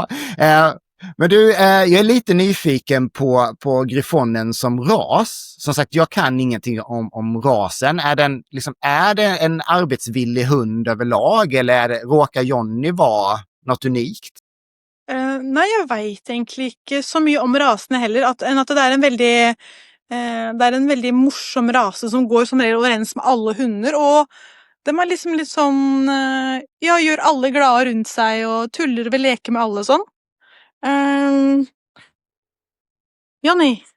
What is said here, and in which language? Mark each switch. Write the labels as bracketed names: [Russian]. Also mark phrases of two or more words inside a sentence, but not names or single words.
[Swedish] Men du, jag är lite nyfiken på Griffonen som ras. Som sagt, jag kan ingenting om rasen. Är det en arbetsvillig hund överlag, eller råkar Johnny vara något unikt? [Norwegian] Nej, jag vet egentlig ikke så mye om rasene heller, enn at det er en veldig morsom rase som går som regel overens med alle hunder, og de er liksom litt sånn, gjør alle glade rundt seg, og tuller ved leke med alle sånn. Johnny.